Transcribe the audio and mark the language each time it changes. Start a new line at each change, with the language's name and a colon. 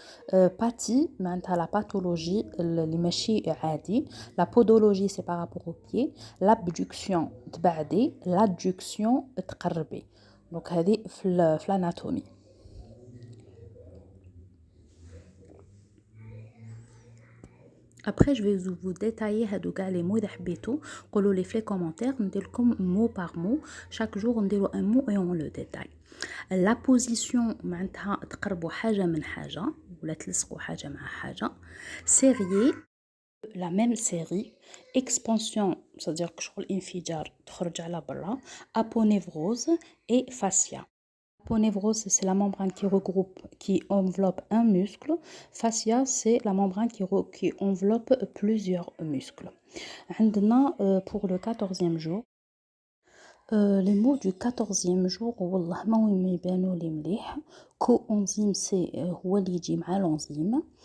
Arabic: Pathie, معناتها la pathologie اللي ماشي عادي.
French: La podologie, c'est par rapport aux pieds. L'abduction, تبعدي. L'adduction, تقربي. Donc هذه في l'anatomie. Après, je vais vous détailler les mots d'habito.
Arabic: قولوا لي في
French: les commentaires,
Arabic: نديرلكم
French: mot par mot. Chaque jour,
Arabic: نديروا
French: un mot et on le détaille.
Arabic: La position, معناتها تقربوا حاجة من حاجة ولا تلصقوا حاجة مع حاجة.
French: Série, la même série. Expansion, c'est-à-dire que
Arabic: شغل انفجار تخرج على برا.
French: Aponevrose et fascia. Aponevrose, c'est la membrane qui regroupe, qui enveloppe un muscle. Fascia, c'est la membrane qui enveloppe plusieurs muscles. عندنا pour le 14e jour. Les mots du 14e jour,
Arabic: والله ما وين ما يبانوا لي مليح.
French: Coenzyme, c'est
Arabic: هو اللي يجي مع
French: l'enzyme.